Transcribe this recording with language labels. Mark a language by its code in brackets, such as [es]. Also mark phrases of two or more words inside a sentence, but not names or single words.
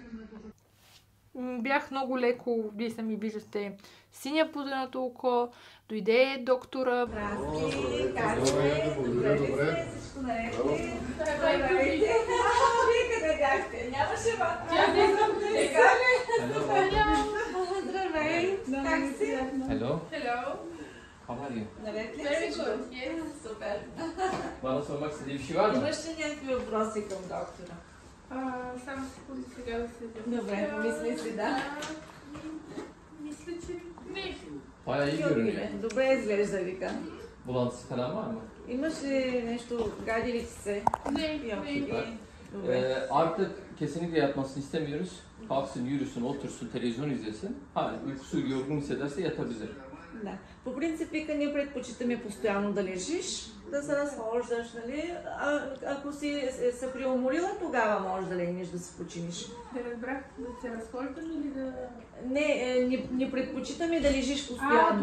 [bg] Бях много леко, вие сами виждате синя пуденото око, дойде доктора. Здрасти, как сте? Добре сте, всичко наред ли? Здравейте! Вие къде бяхте? Нямаше ватра. Тя не съм така ли? Здравей! Как си? [en] Hello. Hello. How are you? [bg] Наред ли? [en] Very [bg] Всичко? [en] good, yes. [bg] Супер. Мама сълмак седи в шивана. Имаш ли някакви въпроси към доктора? Само секунди сега да се Добре, помисли си, да. Мисля, че не. [tr] Bayağı iyi görünüyor. [bg] Добре изглежда, вика. [tr] Bulantısı falan var mı? [bg] Имаш ли нещо, гади ли ти се? Не, [tr] Süper. [bg] Добре. [tr] Artık kesinlikle yatmasını istemiyoruz. Kalksın, yürüsün, otursun, televizyon izlesin. Uykusu yorgun hissederse yatabilir. [bg] Да. По принцип, вика, ние предпочитаме постоянно да лежиш, да се разхождаш, нали? Ако си се приуморила, тогава можеш да легнеш да се починиш. Не разбрах да се разхождам или да... Не предпочитаме да лежиш постоянно,